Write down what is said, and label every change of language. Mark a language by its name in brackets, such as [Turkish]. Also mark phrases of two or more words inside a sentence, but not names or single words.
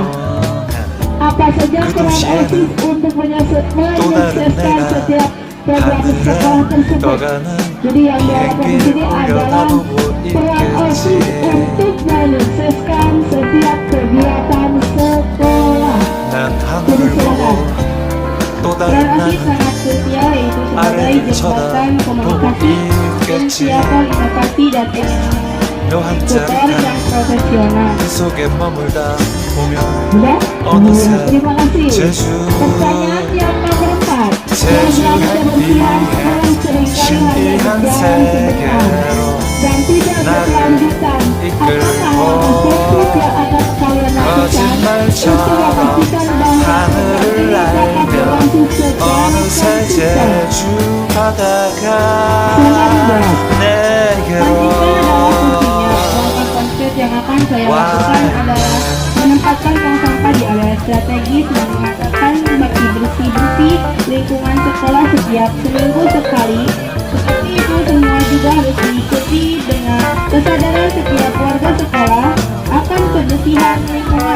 [Indonesian] Apa saja peran OSIS untuk menyukseskan setiap program sekolah tersebut? Jadi yang diharapkan di sini adalah peran OSIS untuk menyukseskan setiap kegiatan sekolah. [Korean] 난 [Indonesian] Jadi [Korean] 하늘을 [Indonesian] silakan. [Korean] 보고 또 [Indonesian] Peran [Korean] 다른 [Indonesian] OSIS [Korean] 날 [Indonesian] sangat krusial, yaitu sebagai [Korean] 아래를 [Indonesian] jembatan komunikasi, [Korean] 쳐다보고 [Indonesian] inisiator [Korean] 있겠지. [Indonesian] inovasi dan [Korean] 묘한 [Indonesian] eksekutor yang [Korean] 짜릿한 [Indonesian] profesional. [Korean] 그 속에 머물다 보면 [Indonesian] Sudah? [Korean] 어느새 [Indonesian] Iya, terima kasih. [Korean] 제주 [Indonesian] Pertanyaan yang nomor 4. [Korean] 제주 [Indonesian] Program kebersihan sekolah seringkali hanya [Korean] 신비한 [Indonesian] berjalan sebentar [Korean] 세계로 [Indonesian] dan tidak berkelanjutan. Apakah objektif yang akan kalian lakukan untuk memastikan bahwa [Korean] 하늘을 [Indonesian] program ini dapat berlangsung secara [Korean] 어느새 [Indonesian] konsisten? [Korean] 제주 바다가 [Indonesian] Selanjutnya adalah fungsinya. Langkah konkret yang akan saya lakukan adalah menempatkan tong sampah di area strategis dan mengatakan bagi bersih-bersih lingkungan sekolah setiap seminggu sekali. Seperti itu semua juga harus diikuti dengan kesadaran setiap warga sekolah akan kebersihan lingkungan.